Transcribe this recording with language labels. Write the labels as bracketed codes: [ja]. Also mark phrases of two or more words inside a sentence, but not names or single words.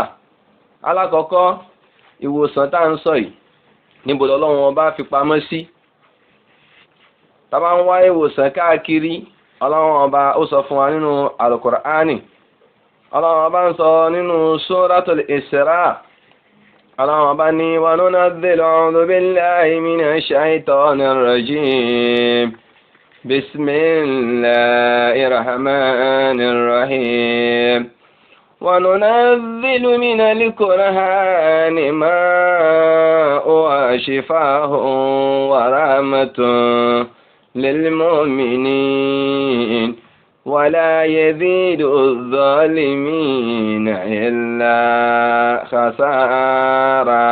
[yo] alákọ̀ọ́kọ́ ìwòsàn tá à ń sọ yìí, níbo l'Ọlọ́run ọba fi pamọ́ sí? tá bá ń wá ìwòsàn káàkiri, Ọlọ́run ọba ó sọ fún wa nínú Al-Qur'ani. Ọlọ́run ọba ń sọ nínú Suratul Isra. Ọlọ́run ọba ní [ar] وننزل أعوذ بالله من الشيطان الرجيم. بسم الله الرحمن الرحيم. وننزل من القرآن ما هو شفاء ورحمة للمؤمنين ولا يزيد الظالمين إلا خسارا.